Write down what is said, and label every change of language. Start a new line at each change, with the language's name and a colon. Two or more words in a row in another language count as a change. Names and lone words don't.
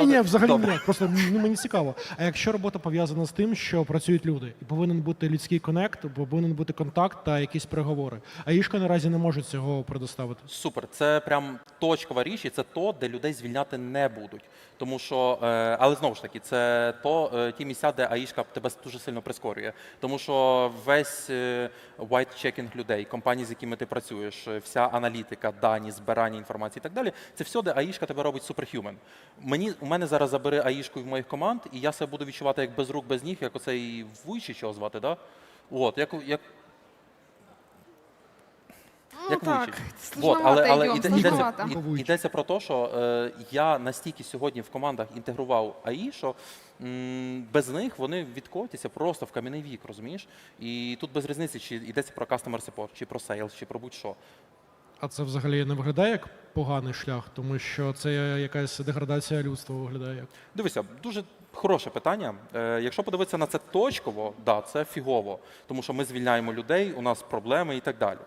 Ukrainian: Ні, взагалі ні, просто мені цікаво. А якщо робота пов'язана з тим, що працюють люди, і повинен бути людський конект, повинен бути контакт та якісь переговори. А АІшка наразі не може цього предоставити. Супер, це прям точкова річ, і це то, де людей звільняти не будуть. Тому що, але знову ж таки, це ті місця, де АІшка тебе дуже сильно прискорює. Тому що весь white-checking людей, компанії, з якими ти працюєш, вся аналітика, дані, збирання інформації і так далі, це все, де АІшка тебе робить суперхюмен. У мене зараз забери АІшку в моїх команд, і я себе буду відчувати як без рук, без ніг, як оцей Вуйчі, чого звати, да? Як Вуйчі. Але йдеться про те, що я настільки сьогодні в командах інтегрував АІ, що без них вони відкотяться просто в кам'яний вік, розумієш? І тут без різниці, чи йдеться про
English: customer support,
Ukrainian: чи про sales, чи про будь-що. А це взагалі не виглядає як поганий шлях, тому що це якась деградація людства виглядає як? Дивися, дуже хороше питання. Якщо подивитися на це точково, да, це фігово, тому що ми звільняємо людей, у нас проблеми і так далі.